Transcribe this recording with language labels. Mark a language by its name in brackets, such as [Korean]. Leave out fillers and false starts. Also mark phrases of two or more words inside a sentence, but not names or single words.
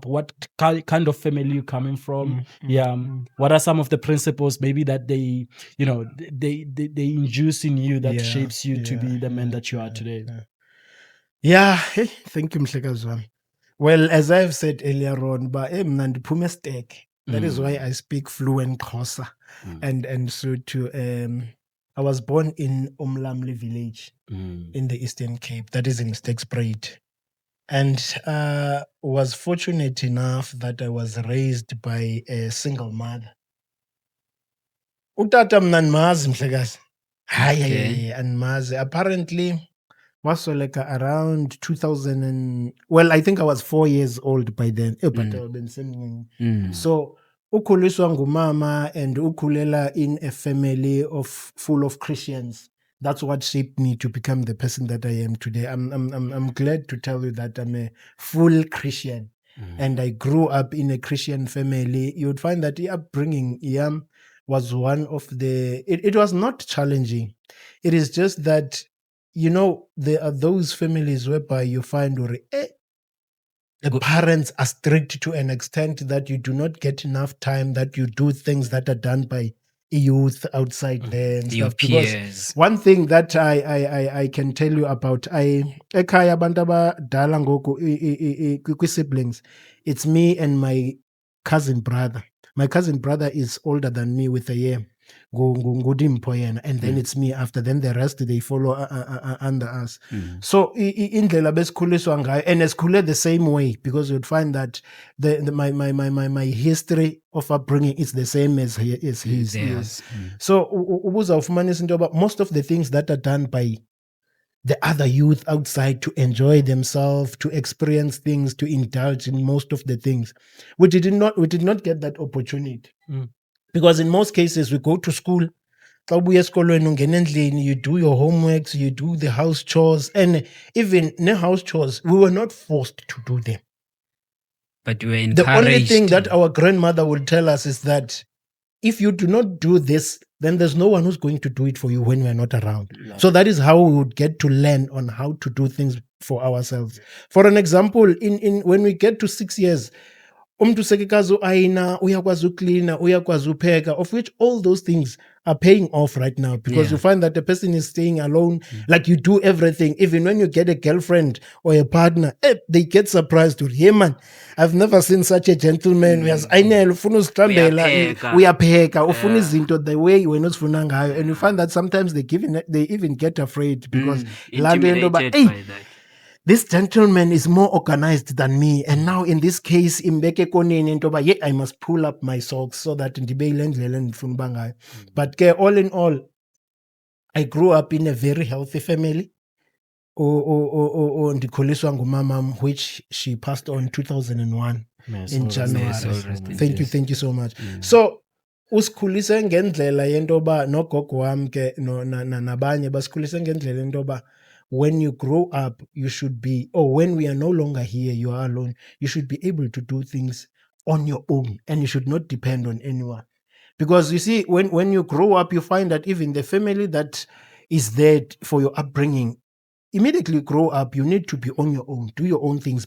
[English] What kind of family you coming from? Yeah. What are some of the principles maybe that they induce in you that Yeah, shapes you to yeah, be the man that you are today? Yeah, hey, thank you, [Xhosa] Mhlekazi wami. [English] Well, as I've said earlier on, but [Xhosa] mna ndiphume estek. [English] That is why I speak fluent Xhosa and so to I was born in Umlamli village in the Eastern Cape. That is in Sterkspruit. And was fortunate enough that I was raised by a single mother. [Xhosa] Utata mna ndimazi, Mhlekazi. Hayi, andimazi. [English] Apparently wasweleka around 2000 and, well, I think I was 4 years old by then. But so [Xhosa] ukhuliswa ngumama [English] and ukhulela in a family full of Christians. That's what shaped me to become the person that I am today. I'm glad to tell you that I'm a full Christian, and I grew up in a Christian family. You would find that the upbringing was one of the. It was not challenging. It is just that, there are those families whereby you find the parents are strict to an extent that you do not get enough time, that you do things that are done by youth outside there and Your stuff. Because peers. one thing that I can tell you about, [Xhosa] ekhaya abantu abadala ngoku kwi-siblings, [English] it's me and my cousin brother. My cousin brother is older than me with a year. And then it's me after. Then the rest, they follow under us. So [Xhosa] indlela besikhuliswa ngayo, [English] and esikhule the same way, because you'd find that my history of upbringing is the same as his. Theirs. So [Xhosa] ubuzawufumanisa into yoba [English] most of the things that are done by the other youth outside to enjoy themselves, to experience things, to indulge in most of the things, we did not get that opportunity. Because in most cases, we go to school, [Xhosa] xa ubuya esikolweni ungena endlini, [English] you do your homeworks, you do the house chores, and even ne-house chores, we were not forced to do them. But we were The only encouraged. thing that our grandmother would tell us is that if you do not do this, then there's no one who's going to do it for you when we're not around. So that is how we would get to learn on how to do things for ourselves. For an example, in when we get to 6 years, [Xhosa] umntu sekekazi uayina, uyakwazi uklina, uyakwazi upheka, [English] of which all those things are paying off right now, because Yeah. you find that the person is staying alone, like you do everything. Even when you get a girlfriend or a partner, they get surprised to, hey man, I've never seen such a gentleman. [Xhosa] Uyazayinela, ufuna uzihlambela, Uyapheka. uyapheka, ufuna izinto [English] the way [Xhosa] wena uzifuna ngayo. [English] And you find that sometimes they even get afraid, because [Xhosa] laa nto yento yoba, [English] Intimidated by that. this gentleman is more organized than me, and now in this case [Xhosa] imbeke koneni into yoba, [English] I must pull up my socks so that [Xhosa] ndibe yile ndlela endifuna uba ngayo. [English] But ke all in all, I grew up in a very healthy family. [Xhosa] Ndikhuliswa ngumamam, [English] which she passed on 2001 in January. Thank you so much. [Xhosa] So usikhulise ngendlela yento yoba, nogogo wam ke nabanye basikhulise ngendlela yento yoba, [English] when you grow up, you should be, or when we are no longer here, you are alone, you should be able to do things on your own, and you should not depend on anyone. Because you see, when you grow up, you find that even the family that is there for your upbringing, immediately you grow up, you need to be on your own, do your own things.